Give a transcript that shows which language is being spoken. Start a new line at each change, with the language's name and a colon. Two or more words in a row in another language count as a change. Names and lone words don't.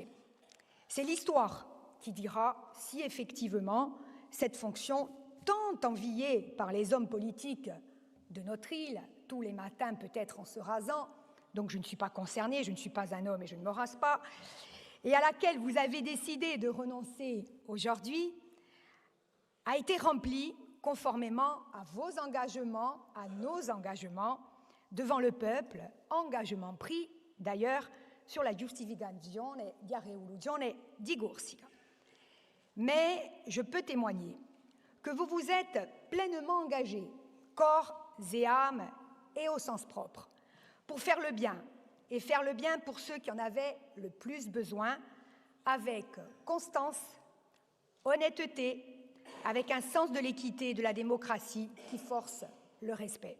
French: C'est l'histoire qui dira si effectivement cette fonction tant enviée par les hommes politiques de notre île, tous les matins peut-être en se rasant, donc je ne suis pas concernée, je ne suis pas un homme et je ne me rase pas, et à laquelle vous avez décidé de renoncer aujourd'hui, a été remplie conformément à vos engagements, à nos engagements devant le peuple, engagement pris d'ailleurs sur
Italian: la giustificazione della rivoluzione di Corsica.
French: Mais je peux témoigner que vous vous êtes pleinement engagé, corps et âme et au sens propre, pour faire le bien, et faire le bien pour ceux qui en avaient le plus besoin, avec constance, honnêteté, avec un sens de l'équité et de la démocratie qui force le respect.